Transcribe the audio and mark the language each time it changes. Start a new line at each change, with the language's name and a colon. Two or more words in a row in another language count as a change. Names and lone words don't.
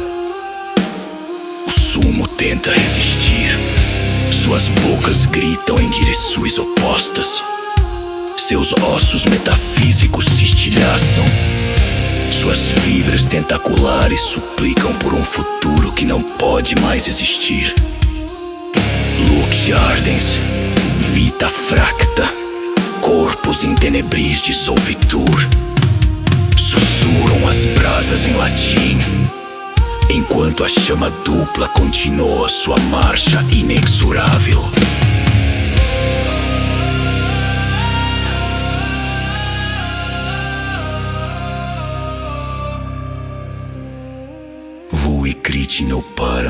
Portuguese: O sumo tenta resistir. Suas bocas gritam em direções opostas. Seus ossos metafísicos se estilhaçam. Suas fibras tentaculares suplicam por um futuro que não pode mais existir.
Latin: Lux ardens, vita fracta, corpus in tenebris dissolvitur.
Portuguese: Sussurram as brasas em latim, enquanto a chama dupla continua sua marcha inexorável. Wu e Kritin não param.